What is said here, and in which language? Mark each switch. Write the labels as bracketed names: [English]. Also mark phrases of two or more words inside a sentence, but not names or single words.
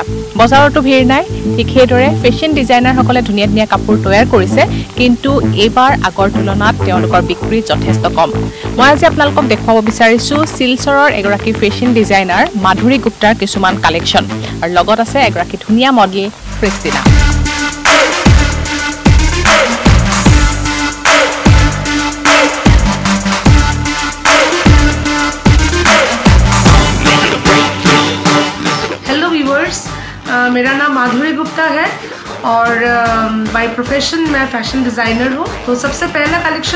[Assamese] বজাৰতো ভিৰ নাই ঠিক সেইদৰে ফেশ্বন ডিজাইনাৰসকলে ধুনীয়া ধুনীয়া কাপোৰ তৈয়াৰ কৰিছে কিন্তু এইবাৰ আগৰ তুলনাত তেওঁলোকৰ বিক্ৰী যথেষ্ট কম মই আজি আপোনালোকক দেখুৱাব বিচাৰিছো শিলচৰৰ এগৰাকী [English] fashion designer [Assamese] মাধুৰী গুপ্তাৰ কিছুমান কালেকশ্যন আৰু লগত আছে এগৰাকী ধুনীয়া মডেল ক্ৰিষ্টিনা [Hindi] मेरा नाम माधुरी गुप्ता है और [English] by profession [Hindi] मैं [English] fashion designer [Hindi] हूँ तो सबसे पहला कलेक्शन